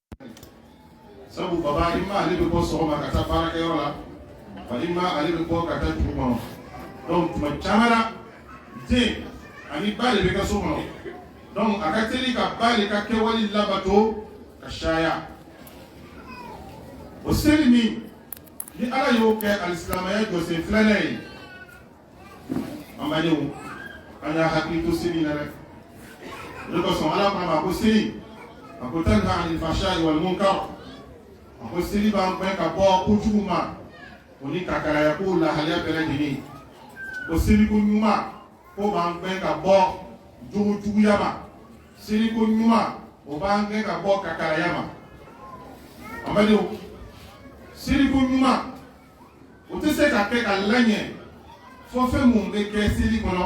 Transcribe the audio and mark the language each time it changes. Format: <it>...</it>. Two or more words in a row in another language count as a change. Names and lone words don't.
<bm>sabu baba i ma ale bɛ bɔ sɔgɔma ka taa baarakɛyɔrɔ la wa i ma ale bɛ bɔ ka taa dugu kɔnɔ donc tuma caman na den ani ba de bɛ kɛ so kɔnɔ donc a ka teli ka ba de ka kɛwale labato ka caya o seli min ni Ala y'o kɛ alisilamaya jɔsen filanan ye an badenw an y'a hakili to seli na dɛ o de kosɔn Ala k'a ma ko seli a ko</bm> <ar>تنهى عن الفحشاء والمنكر</ar> <bm>a ko seli b'an gɛn ka bɔ kojugu ma o ni kakaraya ko lahalaya bɛɛ lajɛlen o seliko ɲuman ko b'an gɛn ka bɔ jogojuguya ma seliko ɲuman o b'an gɛn ka bɔ kakaraya ma an badenw seliko ɲuman o tɛ se ka kɛ ka laɲɛ fɔ fɛn mun bɛ kɛ seli kɔnɔ</bm>